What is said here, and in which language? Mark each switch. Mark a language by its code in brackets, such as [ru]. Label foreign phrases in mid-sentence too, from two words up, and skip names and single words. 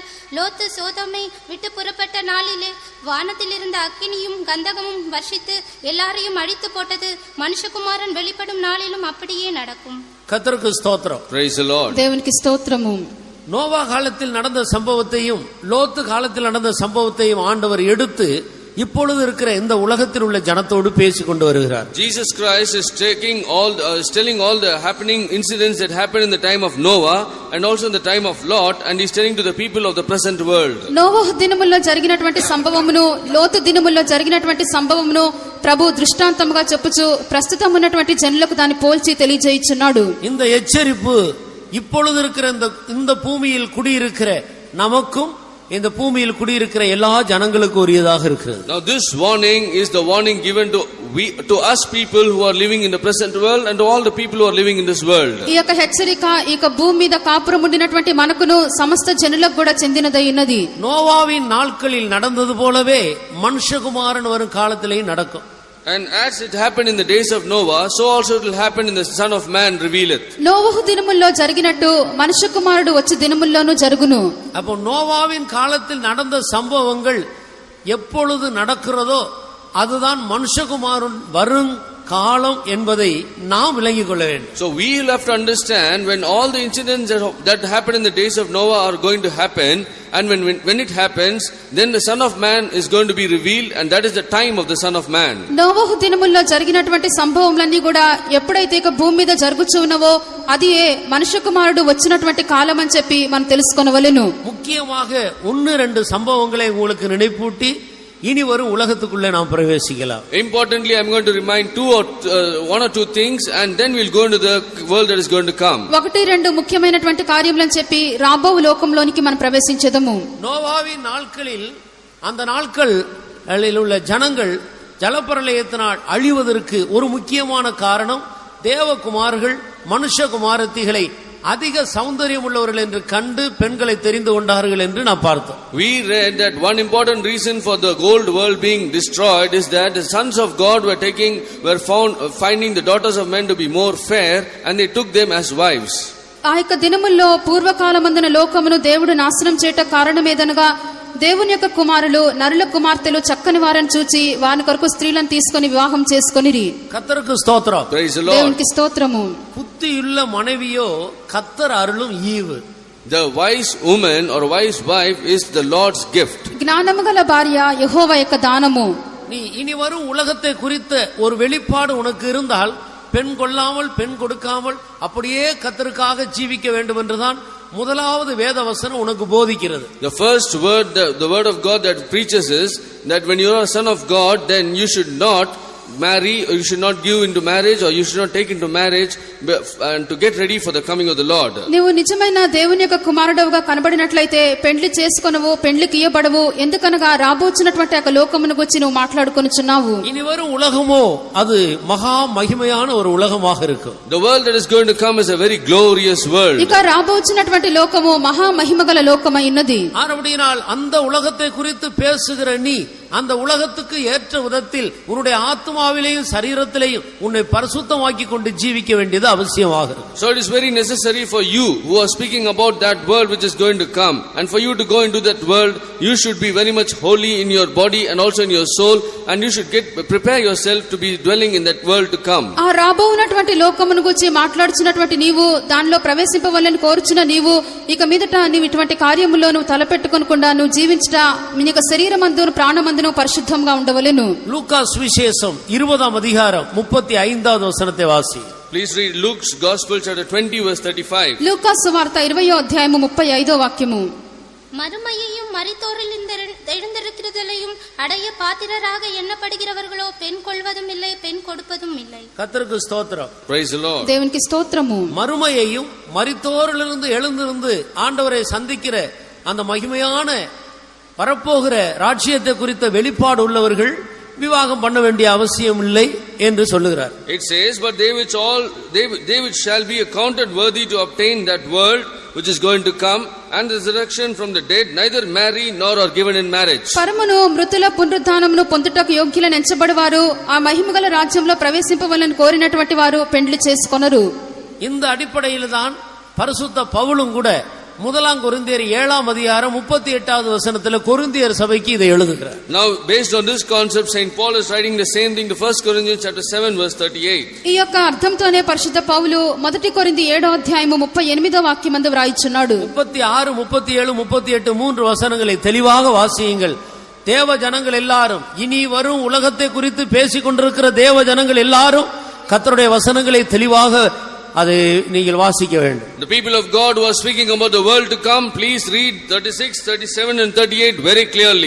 [ta] லோத்து சோதோமை விட்டு புறப்பட்ட நாளிலே வானத்தில் இருந்த அக்கினியும் கந்தகமும் வர்ஷித்து எல்லாரையும் அழித்து போட்டது. மனுஷகுமாரன் வெளிப்படும் நாளிலும் அப்படியே நடக்கும். கர்த்தருக்கு ஸ்தோத்திரம். [en] Praise the Lord. [te] దేవునికి స్తోత్రము. [ta] நோவா காலத்தில் நடந்த சம்பவத்தையும் லோத்து காலத்தில் நடந்த சம்பவத்தையும் ஆண்டவர் எடுத்து இப்பொழுது இருக்கிற இந்த உலகத்தில் உள்ள ஜனத்தோடு பேசிக் கொண்டு வருகிறார். [en] Jesus Christ is telling all the happening incidents that happened in the time of Noah and also in the time of Lot, and he's telling to the people of the present world. [te] నోవహు దినముల్లో జరిగినటువంటి సంభవమును లోతు దినముల్లో జరిగినటువంటి సంభవమును ప్రభు దృష్టాంతముగా చెప్పుచు ప్రస్తుతం ఉన్నటువంటి జనులకు దాన్ని పోల్చి తెలియజేయుచున్నాడు. [ta] இந்த எச்சரிப்பு இப்பொழுது இருக்கிற இந்த பூமியில் குடியிருக்கிற நமக்கும் இந்த பூமியில் குடியிருக்கிற எல்லா ஜனங்களுக்கும் உரியதாக இருக்கிறது. [en] Now this warning is the warning given to us people who are living in the present world and to all the people who are living in this world. [te] ఈ యొక్క హెచ్చరిక ఈ యొక్క భూమి మీద కాపురం ఉండినటువంటి మనకును సమస్త జనులకు కూడా చెందినదై ఉన్నది. [ta] நோவாவின் நாட்களில் நடந்தது போலவே மனுஷகுமாரன் வரும் காலத்திலேயும் நடக்கும். [en] And as it happened in the days of Noah, so also it will happen in the Son of Man revealeth. [te] నోవహు దినముల్లో జరిగినట్టు మనుష్య కుమారుడు వచ్చే దినముల్లోనూ జరుగును. [ta] அப்போ நோவாவின் காலத்தில் நடந்த சம்பவங்கள் எப்பொழுது நடக்கிறதோ அதுதான் மனுஷகுமாரன் வரும் காலம் என்பதை நாம் விளங்கிக் கொள்ள வேண்டும். [en] So we will have to understand when all the incidents that happened in the days of Noah are going to happen, and when it happens, then the Son of Man is going to be revealed, and that is the time of the Son of Man. [te] నోవహు దినముల్లో జరిగినటువంటి సంభవములన్నీ కూడా ఎప్పుడైతే ఇక భూమి మీద జరుగుచున్నవో అది మనుష్య కుమారుడు వచ్చినటువంటి కాలం అని చెప్పి మనం తెలుసుకొనవలెను. [ta] முக்கியமாக 1-2 சம்பவங்களை உங்களுக்கு நினைப்பூட்டி இனி வரும் உலகத்துக்குள்ளே நாம் பிரவேசிக்கலாம். [en] Importantly, I am going to remind one or two things, and then we'll go into the world that is going to come. [te] 1-2 ముఖ్యమైనటువంటి కార్యములను చెప్పి రాబో లోకంలోనికి మనం ప్రవేశించదము. [ta] நோவாவின் நாட்களில் அந்த நாட்களில் உள்ள ஜனங்கள் ஜலப்பிரளயத்தினால் அழிவதற்கு ஒரு முக்கியமான காரணம் தேவகுமார்கள் மனுஷகுமாரத்திகளை அதிக சௌந்தரியம் உள்ளவர்கள் என்று கண்டு பெண்களை தெரிந்து கொண்டார்கள் என்று நாம் பார்த்தோம். [en] We read that one important reason for the old world being destroyed is that the sons of God were finding the daughters of men to be more fair, and they took them as wives. [te] ఆ యొక్క దినముల్లో పూర్వకాలమందున లోకమును దేవుడు నాశనం చేయట కారణమేదనగా దేవుని యొక్క కుమారులు నరుల కుమార్తెలు చక్కని వారిని చూచి వారి కొరకు స్త్రీలను తీసుకొని వివాహం చేసుకొనిరి. [ta] கர்த்தருக்கு ஸ்தோத்திரம். [en] Praise the Lord. [te] దేవునికి స్తోత్రము. [ta] புத்தியுள்ள மனைவியோ கர்த்தர் அருளும் ஈவு. [en] The wise woman or wise wife is the Lord's gift. [te] జ్ఞానము గల భార్య యెహోవా యొక్క దానము. [ta] நீ இனி வரும் உலகத்தை குறித்த ஒரு வெளிப்பாடு உனக்கு இருந்தால் பெண் கொள்ளாமல் பெண் கொடுக்காமல் அப்படியே கர்த்தருக்காக ஜீவிக்க வேண்டும் என்றுதான் முதலாவது வேத வசனம் உனக்கு போதிக்கிறது. [en] The first word, the word of God that preaches is that when you are a son of God, then you should not marry, or you should not give into marriage, or you should not take into marriage, and to get ready for the coming of the Lord. [te] నీవు నిజమైన దేవుని యొక్క కుమారుడవుగా కనబడినట్లయితే పెండ్లి చేసుకొనవు, పెండ్లికి ఇయ్యబడవు. ఎందుకనగా రాబోచున్నటువంటి ఆ లోకమును గురించి నువ్వు మాట్లాడుకొనుచున్నావు. [ta] இனி வரும் உலகமோ அது மகா மகிமையான ஒரு உலகமாக இருக்கும். [en] The world that is going to come is a very glorious world. [te] ఇక రాబోచున్నటువంటి లోకము మహా మహిమగల లోకమై ఉన్నది. [ta] ஆனபடியினால் அந்த உலகத்தை குறித்து பேசுகிற நீ அந்த உலகத்துக்கு ஏற்ற விதத்தில் உன்னுடைய ஆத்மாவிலேயும் சரீரத்திலேயும் உன்னை பரிசுத்தமாக்கி கொண்டு ஜீவிக்க வேண்டியது அவசியமாகிறது. [en] So it is very necessary for you who are speaking about that world which is going to come, and for you to go into that world, you should be very much holy in your body and also in your soul, and you should prepare yourself to be dwelling in that world to come. [te] ఆ రాబోవునటువంటి లోకమును గురించి మాట్లాడుచున్నటువంటి నీవు, దానిలో ప్రవేశింపవలని కోరుచున్న నీవు, ఇక మీదట నీవు ఇటువంటి కార్యములో నువ్వు తలపెట్టుకొనకుండా నువ్వు జీవించుట నీ యొక్క శరీరమందును ప్రాణమందును పరిశుద్ధంగా ఉండవలెను. [ta] லூக்கா சுவிசேஷம் 20ஆம் அதிகாரம் 35வது வசனத்தை வாசி. [en] Please read Luke's Gospel chapter 20 verse 35. [te] లూకా సువార్త 20వ అధ్యాయము 35వ వాక్యము. [ta] மறுமையையும் மரித்தோரில் எழுந்திருக்கிறதையும் அடைய பாத்திரராக எண்ணப்படுகிறவர்களோ பெண் கொள்வதும் இல்லை, பெண் கொடுப்பதும் இல்லை. கர்த்தருக்கு ஸ்தோத்திரம். [en] Praise the Lord. [te] దేవునికి స్తోత్రము. [ta] மறுமையையும் மரித்தோரிலிருந்து எழுந்திருந்து ஆண்டவரை சந்திக்கிற அந்த மகிமையான வரப்போகிற ராஜ்யத்தை குறித்த வெளிப்பாடு உள்ளவர்கள் விவாகம் பண்ண வேண்டிய அவசியம் இல்லை என்று சொல்லுகிறார். [en] It says, but they which shall be accounted worthy to obtain that world which is going to come and the resurrection from the dead neither marry nor are given in marriage. [te] పరమును మృతుల పునరుద్ధానమును పొందుటకు యోగ్యులను ఎంచబడివారు ఆ మహిమగల రాజ్యంలో ప్రవేశింపవలని కోరినటువంటి వారు పెండ్లి చేసుకొనరు. [ta] இந்த அடிப்படையில் தான் பரிசுத்த பவுலும் கூட 1 கொரிந்தியர் 7ஆம் அதிகாரம் 38வது வசனத்தில் கொரிந்தியர் சபைக்கு இதை எழுதுகிறார். [en] Now based on this concept, Saint Paul is writing the same thing to 1 Corinthians chapter 7 verse 38. [te] ఈ యొక్క అర్థంతోనే పరిశుద్ధ పౌలు 1 కొరింథీ 7వ అధ్యాయము 38వ వాక్యమందు వ్రాయిచున్నాడు. [ta] 36, 37, 38 3 வசனங்களை தெளிவாக வாசியுங்கள். தேவ ஜனங்கள் எல்லாரும், இனி வரும் உலகத்தை குறித்து பேசிக் கொண்டிருக்கிற தேவ ஜனங்கள் எல்லாரும் கர்த்தருடைய வசனங்களை தெளிவாக அதை நீங்கள் வாசிக்க வேண்டும். [en] The people of God who are speaking about the world to come, please read 36, 37 and 38 very clearly.